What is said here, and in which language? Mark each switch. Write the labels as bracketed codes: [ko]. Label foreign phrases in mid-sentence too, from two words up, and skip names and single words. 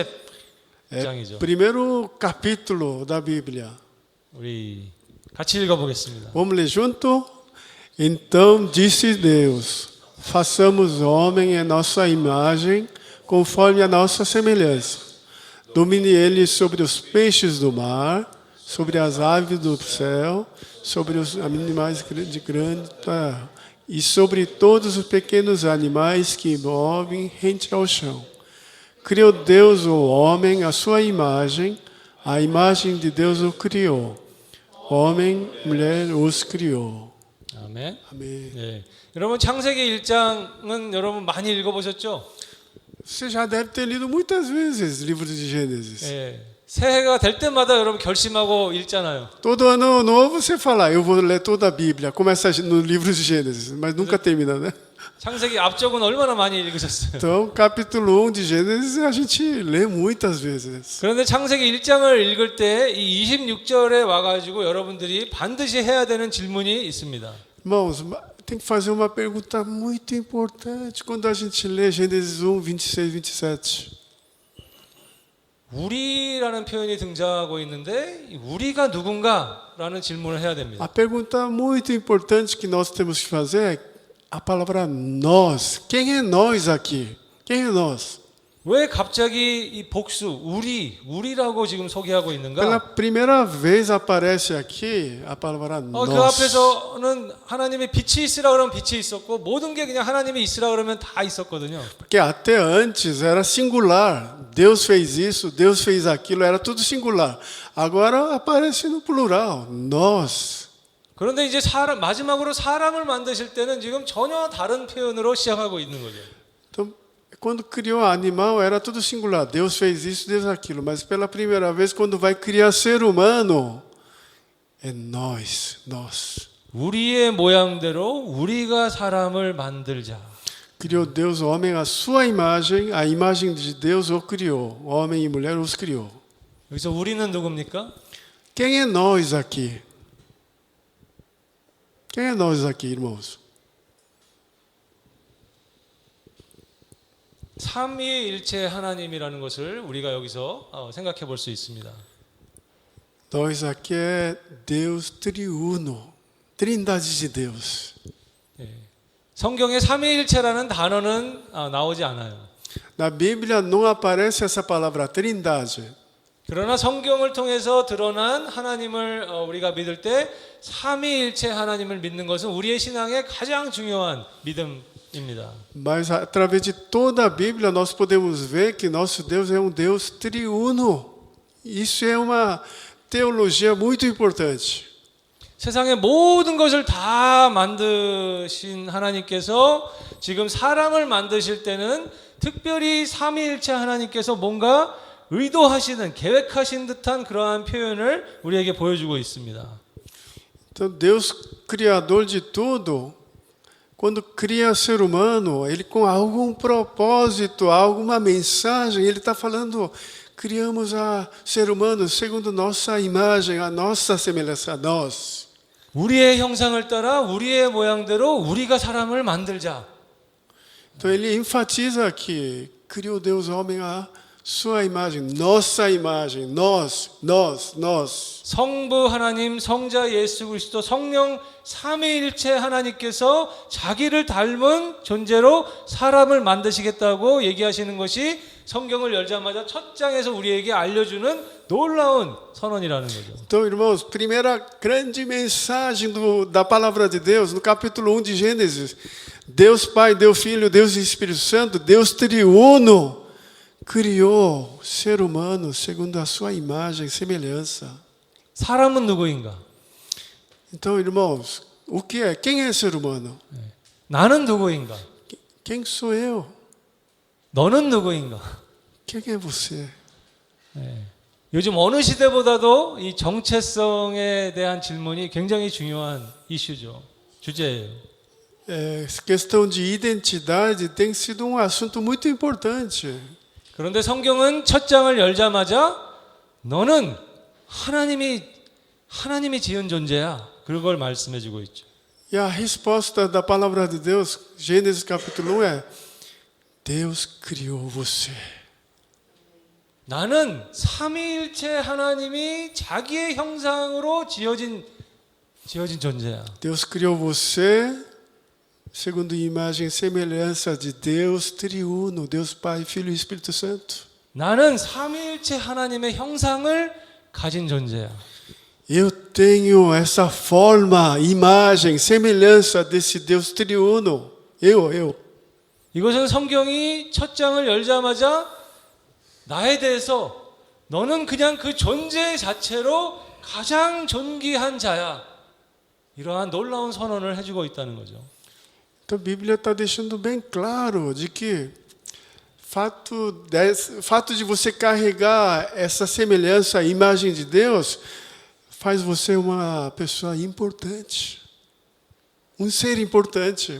[pt] É [ko] 장이죠. [pt] primeiro capítulo da Bíblia. [ko] 우리 같이 읽어보겠습니다. [pt] Vamos ler junto? Então disse Deus: façamos homem em nossa imagem, conforme a nossa semelhança. Domine ele sobre os peixes do mar, sobre as aves do céu, sobre os animais de grande terra, e sobre todos os pequenos animais que movem rente ao chão. Criou Deus o homem à sua imagem, a imagem de Deus o criou. Homem, mulher os criou. [ko] 아멘. [pt] Amém. [ko] 네. 여러분 창세기 1장은 여러분 많이 읽어보셨죠? [pt] Você já deve ter lido muitas vezes o livro de Gênesis. [ko] 예. 새해가 될 때마다 여러분 결심하고 읽잖아요. [pt] Todo ano novo você fala: eu vou ler toda a Bíblia. Começa no livro de Gênesis, mas nunca termina, né? [ko] 창세기 앞쪽은 얼마나 많이 읽으셨어요? [pt] Então, capítulo 1 de Gênesis a gente lê muitas vezes. [ko] 그런데 창세기 1장을 읽을 때 이 26절에 와가지고 여러분들이 반드시 해야 되는 질문이 있습니다. [pt] Irmãos, tem que fazer uma pergunta muito importante quando a gente lê Gênesis 1, 26, 27. [ko] 우리라는 표현이 등장하고 있는데 이 우리가 누군가라는 질문을 해야 됩니다. [pt] A pergunta muito importante que nós temos que fazer é a palavra nós. Quem é nós aqui? Quem é nós? [ko] 왜 갑자기 이 복수 우리라고 지금 소개하고 [pt] Pela [ko] 있는가? [pt] primeira vez aparece aqui a palavra [ko] 그 [pt] nós. [ko] 앞에서는 하나님의 빛이 있으라 그러면 빛이 있었고 모든 게 그냥 하나님이 있으라 그러면 다 있었거든요. [pt] Porque até antes era singular. Deus fez isso, Deus fez aquilo, era tudo singular. Agora aparece no plural, nós. [ko] 그런데 이제 마지막으로 사람을 만드실 때는 지금 전혀 다른 표현으로 시작하고 있는 거죠. [pt] Então, quando criou animal era tudo singular. Deus fez isso, Deus aquilo. Mas pela primeira vez, quando vai criar ser humano, é nós. [ko] 우리의 모양대로 우리가 사람을 만들자. [pt] Criou Deus o homem à sua imagem, a imagem de Deus o criou. Homem e mulher os criou. [ko] 여기서 우리는 누굽니까? [pt] Quem é nós aqui? Quem é nós aqui, irmãos? [ko] 삼위일체 하나님이라는 것을 우리가 여기서 생각해 볼 수 있습니다. [pt] Nós aqui é Deus triuno, trindade de Deus. [ko] 성경에 삼위일체라는 단어는 나오지 않아요. [pt] Na Bíblia não aparece essa palavra trindade. [ko] 그러나 성경을 통해서 드러난 하나님을 우리가 믿을 때 삼위일체 하나님을 믿는 것은 우리의 신앙의 가장 중요한 믿음입니다. [pt] Mas através de toda a Bíblia nós podemos ver que nosso Deus é um Deus triuno. Isso é uma teologia muito importante. [ko] 세상의 모든 것을 다 만드신 하나님께서 지금 사람을 만드실 때는 특별히 삼위일체 하나님께서 뭔가 의도하시는, 계획하신 듯한 그러한 표현을 우리에게 보여주고 있습니다. [pt] Então Deus, criador de tudo, quando cria ser humano, ele com algum propósito, alguma mensagem, ele está falando, criamos a ser humano segundo nossa imagem, a nossa semelhança, a nós. [ko] 우리의 형상을 따라 우리의 모양대로 우리가 사람을 만들자. [pt] Então ele enfatiza aqui, criou Deus homem a sua imagem, nossa imagem, nós. [ko] 성부 하나님, 성자 예수 그리스도, 성령 삼위일체 하나님께서 자기를 닮은 존재로 사람을 만드시겠다고 얘기하시는 것이 성경을 열자마자 첫 장에서 우리에게 알려주는 놀라운 선언이라는 거죠. [pt] Então, irmãos, primeira grande mensagem da palavra de Deus, no capítulo 1 de Gênesis, Deus Pai, Deus Filho, Deus Espírito Santo, Deus triuno, criou ser humano segundo a sua imagem e semelhança. [ko] 사람은 누구인가? [pt] Então, irmãos, o que é? Quem é ser humano? [ko] 나는 누구인가? [pt] Quem sou eu? [ko] 너는 누구인가? [pt] Quem é você? [ko] 요즘 어느 시대보다도 이 정체성에 대한 질문이 굉장히 중요한 이슈죠. 주제예요. [pt] Essa questão de identidade tem sido um assunto muito importante. [ko] 그런데 성경은 첫 장을 열자마자 너는 하나님이 지은 존재야. 그걸 말씀해 주고 있죠. [pt] E a resposta da palavra de Deus, Gênesis capítulo 1 é: Deus criou você. [ko] 나는 삼위일체 하나님이 자기의 형상으로 지어진 존재야. [pt] Deus criou você segundo a imagem e semelhança de Deus triuno, Deus Pai, Filho e Espírito Santo. [ko] 나는 삼위일체 하나님의 형상을 가진 존재야. [pt] Eu tenho essa forma, imagem, semelhança desse Deus triuno. Eu. [ko] 이것은 성경이 첫 장을 열자마자 나에 대해서 너는 그냥 그 존재 자체로 가장 존귀한 자야. 이러한 놀라운 선언을 해주고 있다는 거죠. [pt] Então a Bíblia está deixando bem claro de que fato de você carregar essa semelhança, a imagem de Deus, faz você uma pessoa importante. Um ser importante.